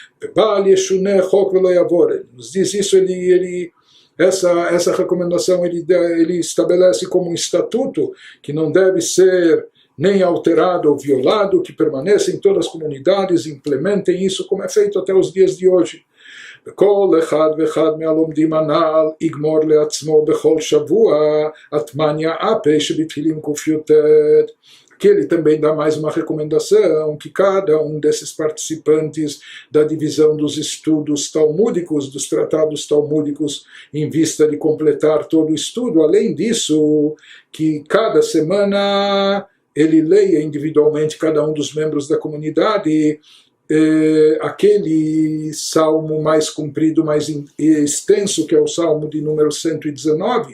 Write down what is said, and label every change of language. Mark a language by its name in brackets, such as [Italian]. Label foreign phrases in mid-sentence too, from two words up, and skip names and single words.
[Portuguese] Nos diz isso, essa recomendação ele estabelece como um estatuto que não deve ser nem alterado ou violado, que permaneça em todas as comunidades, implementem isso como é feito até os dias de hoje. [Hebrew] וכל אחד ואחד מהלומדים הנ"ל יגמור לעצמו בכל שבוע התמניה אפה שבתהילים קי"ט. [Portuguese] Que ele também dá mais uma recomendação, que cada um desses participantes da divisão dos estudos talmúdicos, dos tratados talmúdicos, em vista de completar todo o estudo, além disso, que cada semana ele leia individualmente, cada um dos membros da comunidade, aquele salmo mais comprido, mais extenso, que é o salmo de número 119.